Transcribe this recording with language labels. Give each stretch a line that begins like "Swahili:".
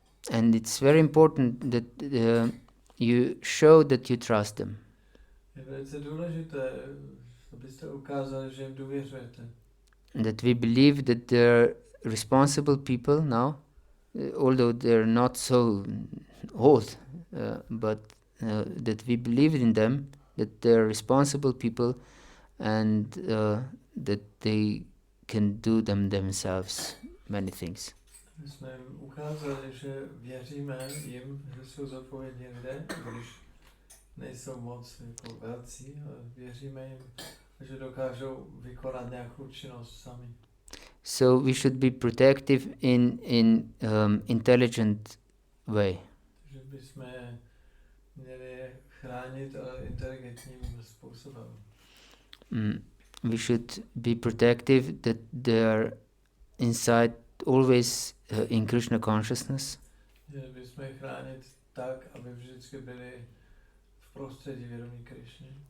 English: And it's very important that you show that you trust them.
Czech: Je velice důležité, abyste ukázali, že jim důvěřujete.
English: That we believe that they're responsible people now, although they're not so old, but that we believe in them, that they're responsible people, and that they can do themselves many things.
Czech: My jsme jim ukázali, že věříme jim, že jsou zodpovědní lidé, když nejsou moc jako velcí, ale věříme jim, že dokážou vykonat nějakou činnost sami.
English: So we should be protective in intelligent way.
Czech: Takže bychom je měli chránit, ale inteligentním způsobem.
English: We should be protective that they are inside always in Krishna consciousness.
Czech: Měli bychom je chránit tak, aby vždycky byli v prostředí vědomí Krishny.